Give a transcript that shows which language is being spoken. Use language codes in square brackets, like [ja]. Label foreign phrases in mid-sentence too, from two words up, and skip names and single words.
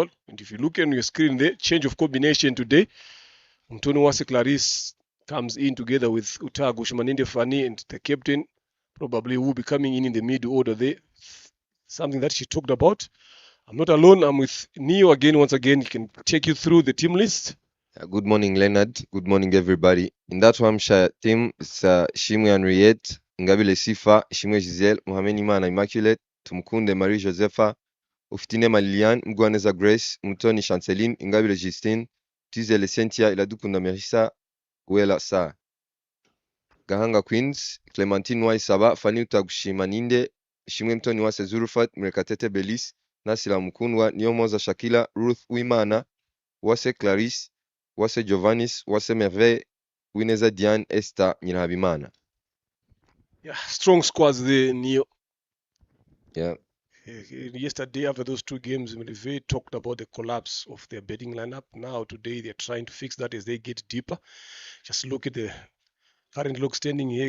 [en] And if you look on your screen there, change of combination today. Mtoni Wase Clarice comes in together with Utagu Shumaninde Fani, and the captain probably will be coming in the mid order there. Something that she talked about. I'm not alone. I'm with Neo again. Once again, he can take you through the team list. Good morning, Leonard. Good morning, everybody. In that Hampshire team, it's Shimwe Henriette, Ngabile Sifa, Shimwe Giselle, Mohamed Imana Immaculate, Tumkunde Marie Josepha, Ufitine Liliane, Mgwaneza Grace, Mutoni Chanceline, Ngabile Justine, Tizele Cynthia, Iladukunda Merissa, Uela Sa. Gahanga Queens, Clementine Waisaba, Fani Utagushi Maninde, Shimwe Mtoni Wase Zurufat, Mrekatete Belis, Nasila Mkunwa, Nyomoza Shakila, Ruth Wimana, Wase Clarisse, Wase Giovannis, Wase Merveille, Wineza Diane, Esther Nyirahabimana. Yeah, strong squads there, Neo. Yeah. Yesterday, after those two games, Merveille talked about the collapse of their betting lineup. Now, today, they're trying to fix that as they get deeper. Just look at the current look standing here.